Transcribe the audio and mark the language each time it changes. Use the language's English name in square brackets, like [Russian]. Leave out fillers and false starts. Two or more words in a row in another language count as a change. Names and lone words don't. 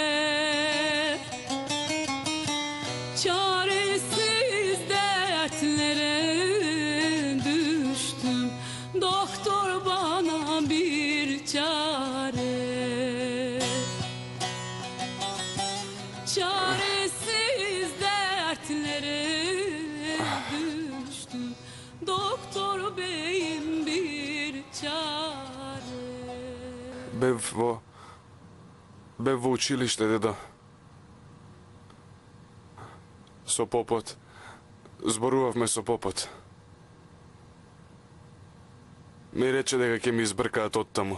[Turkish] Çaresiz dertlere düştüm, doktor bana bir çare. Çaresiz dertlere düştüm, doktor beyim bir çare. [Macedonian] Бев во училиште, дедо. Со попот. Зборувавме со попот. Ми рече дека ќе ми избркаат оттаму.